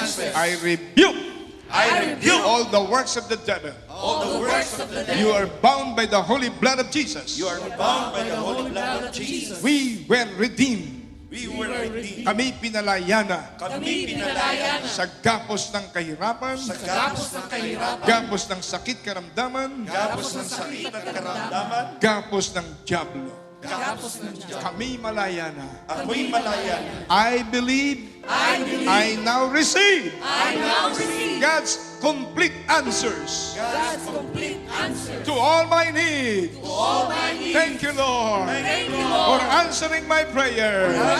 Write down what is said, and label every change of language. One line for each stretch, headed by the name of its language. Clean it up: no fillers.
English: I rebuke all the works of the devil. You are bound by the holy blood of Jesus. We were redeemed.
Filipino: Kami pinalayana sa gapos ng kahirapan, gapos ng sakit karamdaman, gapos ng diablo. Kami malayana.
English: I believe, I now receive God's complete answers to all my needs. Thank you, Lord, for answering my prayer.